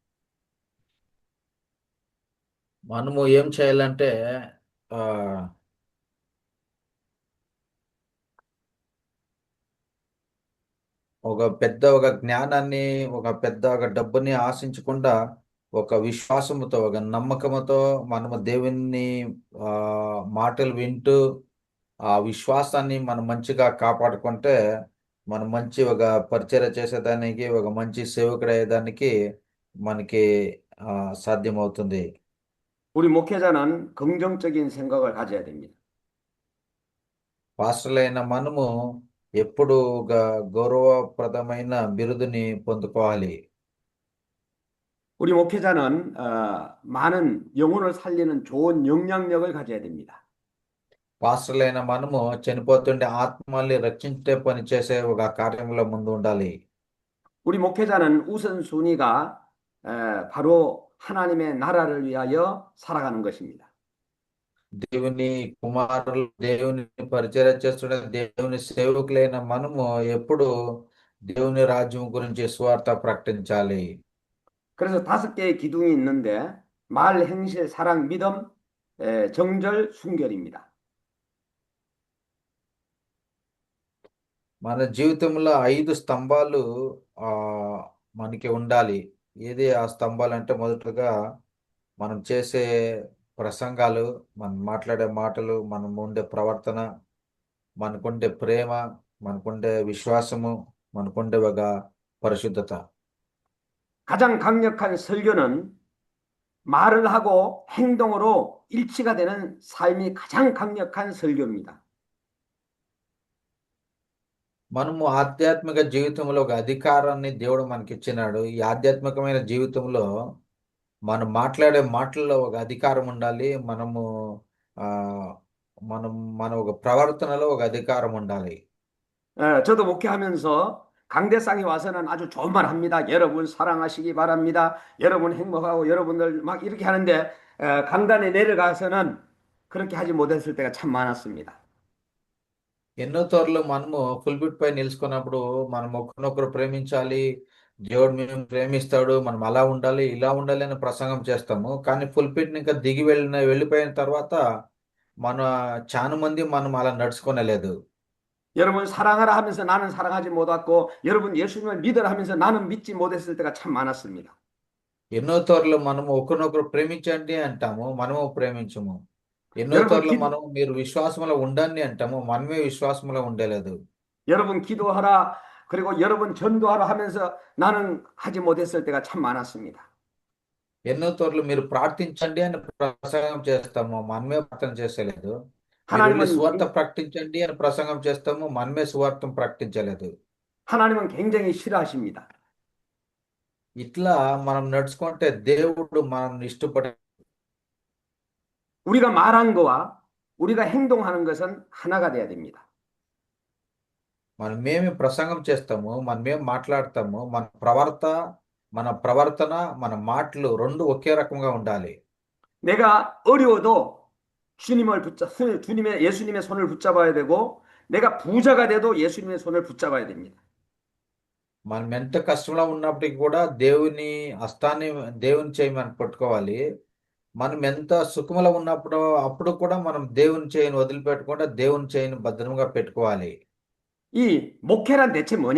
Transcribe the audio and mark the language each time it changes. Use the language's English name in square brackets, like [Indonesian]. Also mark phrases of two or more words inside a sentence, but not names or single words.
[Telugu] మనము ఏం చేయాలంటే ఒక జ్ఞానాన్ని ఒక డబ్బుని ఆశించకుండా ఒక విశ్వాసముతో ఒక నమ్మకముతో మనము దేవుని మాటలు వింటూ ఆ విశ్వాసాన్ని మనం మంచిగా కాపాడుకుంటే మనం మంచి ఒక పరిచర్య చేసేదానికి ఒక మంచి సేవకుడు అయ్యేదానికి మనకి సాధ్యమవుతుంది. [Korean] 우리 목회자는 긍정적인 생각을 가져야 됩니다. [Telugu] పాస్టర్లైన మనము ఎప్పుడు గౌరవప్రదమైన బిరుదుని పొందుకోవాలి. [Korean] 우리 목회자는 많은 영혼을 살리는 좋은 영향력을 가져야 됩니다. [Telugu] పాస్టర్లైన మనము చనిపోతుండే ఆత్మల్ని రక్షించే పని చేసే ఒక కార్యంలో ముందు ఉండాలి. [Korean] 우리 목회자는 우선순위가 바로 하나님의 나라를 위하여 살아가는 것입니다. [Telugu] దేవుని కుమారులు దేవుని పరిచర్య చేస్తుండే దేవుని సేవకులైన మనము ఎప్పుడు దేవుని రాజ్యం గురించి సువార్త ప్రకటించాలి. [Korean] 그래서 5개의 기둥이 있는데 말, 행실, 사랑, 믿음, 정절, 순결입니다. [Telugu] మన జీవితంలో 5 స్తంభాలు మనకి ఉండాలి. ఏది ఆ స్తంభాలు అంటే మొదటగా మనం చేసే ప్రసంగాలు, మనం మాట్లాడే మాటలు, మనం ఉండే ప్రవర్తన, మనకుండే ప్రేమ, మనకుండే విశ్వాసము, మనకుండే ఒక పరిశుద్ధత. [Korean] 가장 강력한 설교는 말을 하고 행동으로 일치가 되는 삶이 가장 강력한 설교입니다. [Telugu] మనము ఆధ్యాత్మిక జీవితంలో ఒక అధికారాన్ని దేవుడు మనకి ఇచ్చినాడు. ఈ ఆధ్యాత్మికమైన జీవితంలో మనం మాట్లాడే మాటల్లో ఒక అధికారం ఉండాలి. మన ఒక ప్రవర్తనలో ఒక అధికారం ఉండాలి. [Korean] 저도 목회하면서 강대상에 와서는 아주 좋은 말 합니다. 여러분 사랑하시기 바랍니다. 여러분 행복하고 여러분들 막 이렇게 하는데 강단에 내려가서는 그렇게 하지 못했을 때가 참 많았습니다. [Telugu] ఎన్నో తోర్లు మనము పుల్పిట్ పై నిలుచుకున్నప్పుడు మనం ఒకరినొకరు ప్రేమించాలి, దేవుడు మేము ప్రేమిస్తాడు, మనం అలా ఉండాలి ఇలా ఉండాలి అని ప్రసంగం చేస్తాము. కానీ పుల్పిట్ ఇంకా దిగి వెళ్ళిపోయిన తర్వాత మన చాలా మంది మనం అలా నడుచుకోలేదు. [Korean] 여러분 사랑하라 하면서 나는 사랑하지 못했고 여러분 예수님을 믿으라 하면서 나는 믿지 못했을 때가 참 많았습니다. [Telugu] ఎన్నో తోర్లు మనము ఒకరినొకరు ప్రేమించండి అంటాము, మనము ప్రేమించము. ఎన్నో [Korean] 여러분 [Telugu] తోర్లు మనం మీరు విశ్వాసంలో ఉండండి అంటాము, మనమే విశ్వాసంలో ఉండలేదు. [Korean] 여러분 기도하라 그리고 여러분 전도하라 하면서 나는 하지 못했을 때가 참 많았습니다. [Telugu] ఎన్నో తోర్లు మీరు ప్రార్థించండి అని ప్రసంగం చేస్తాము, మనమే ప్రార్థన చేసలేదు. మీరు వెళ్ళి [Korean] 하나님은 [Telugu] సువార్త ప్రకటించండి అని ప్రసంగం చేస్తాము, మనమే సువార్తం ప్రకటించలేదు. [Korean] 하나님은 굉장히 싫어하십니다. [Telugu] ఇట్లా మనం నడుచుకుంటే దేవుడు మనం ఇష్టపడే [Korean] 우리가 말한 거와 우리가 행동하는 것은 하나가 돼야 됩니다. [Telugu] మనమేమి ప్రసంగం చేస్తాము, మనమేం మాట్లాడతాము, మన ప్రవర్తన మన మాటలు రెండు ఒకే రకంగా ఉండాలి. [Korean] 내가 어려워도 예수님의 손을 붙잡아야 되고 내가 부자가 돼도 예수님의 손을 붙잡아야 됩니다. [Telugu] మనం ఎంత కష్టంలో ఉన్నప్పటికీ కూడా దేవుని హస్తాన్ని దేవుని చేయి మనం పట్టుకోవాలి. మనం ఎంత సుఖంలో ఉన్నప్పుడు అప్పుడు కూడా మనం దేవుని చేయిని వదిలిపెట్టకుండా దేవుని చేయిని భద్రంగా పెట్టుకోవాలి. [Korean] 이 목회란 대체 뭐냐?